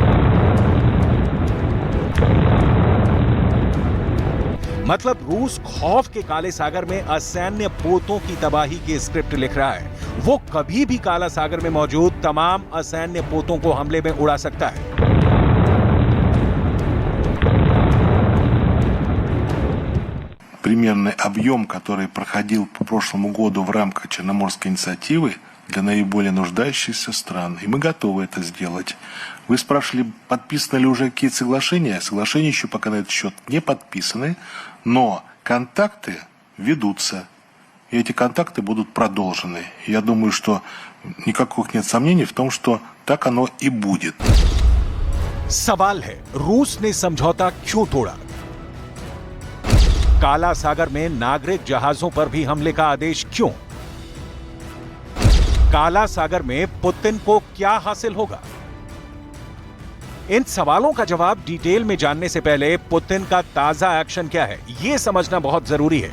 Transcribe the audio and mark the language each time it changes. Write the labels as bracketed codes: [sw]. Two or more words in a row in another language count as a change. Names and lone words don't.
[hi] मतलब रूस खौफ के काले सागर में असैन्य पोतों की तबाही की स्क्रिप्ट लिख रहा है। वो कभी भी काला सागर में मौजूद तमाम असैन्य पोतों को हमले में उड़ा सकता है। [ru] Примерный объем, который проходил по прошлому году в рамках Черноморской инициативы для наиболее нуждающихся стран, и мы готовы это сделать. Вы спрашивали, подписаны ли уже какие-то соглашения? Соглашения еще пока на этот счет не подписаны, но контакты ведутся. И эти контакты будут продолжены. Я думаю, что никаких нет сомнений в том, что так оно и будет. [hi] सवाल है, रूस ने समझौता क्यों तोड़ा? काला सागर में नागरिक जहाजों पर भी हमले का आदेश क्यों? काला सागर में पुतिन को क्या हासिल होगा? इन सवालों का जवाब डिटेल में जानने से पहले पुतिन का ताजा एक्शन क्या है, यह समझना बहुत जरूरी है।